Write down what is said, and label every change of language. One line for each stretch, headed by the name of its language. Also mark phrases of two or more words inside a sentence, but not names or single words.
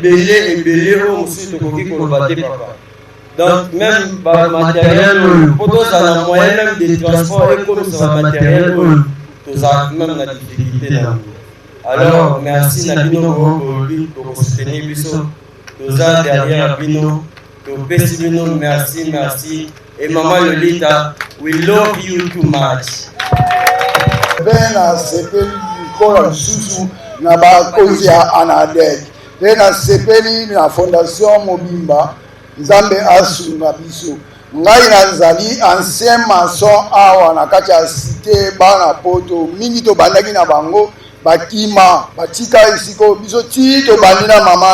Lingala: ebele oyo mosusu tokoki koloba te papa donc même bamateriel oyo mpo tozala na
French: moyen même de transport
Lingala: ekomisa bamateriel oyo tozala même na difficulté nango.
French: Alors merci
Lingala: na bino bokosoutenir biso toza derrière bino topesi bino
French: merci et
Lingala: Maman Lolita
English: we love you too much.
Lingala: Bena sepeli mikola lisusu na bakonzi ya ANADEC bena sepeli na fondation Mobimba Nzambe asunga biso ngai nazali
French: ancien maçon
Lingala: awa na kati ya cité bana poto mingi to bandaki na bango bakima batika esiko biso ti to bandi na mama